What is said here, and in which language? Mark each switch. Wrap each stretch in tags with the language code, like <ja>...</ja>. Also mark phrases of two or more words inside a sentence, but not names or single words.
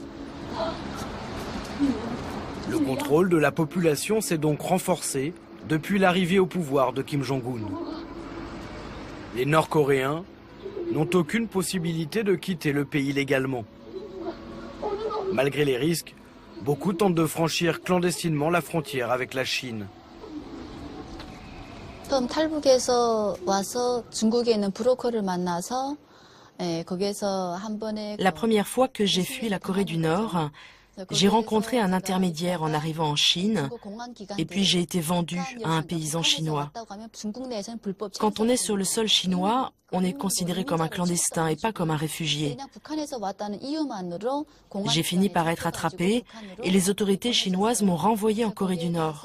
<fr>Le contrôle de la population s'est donc renforcé depuis l'arrivée au pouvoir de Kim Jong-un. Les Nord-Coréens n'ont aucune possibilité de quitter le pays légalement. Malgré les risques, Beaucoup tentent de franchir clandestinement la frontière avec la Chine.</fr> <ko>처음 탈북해서 와서 중국에 있는 브로커를 만나서 거기서 한 번에</ko> <fr>La première fois que j'ai fui la Corée du Nord, j'ai rencontré un intermédiaire en arrivant en Chine et puis j'ai été vendu à un paysan chinois. Quand on est sur le sol chinois, on est considéré comme un clandestin et pas comme un réfugié. J'ai fini par être attrapé et les autorités chinoises m'ont renvoyé en Corée du Nord.</fr>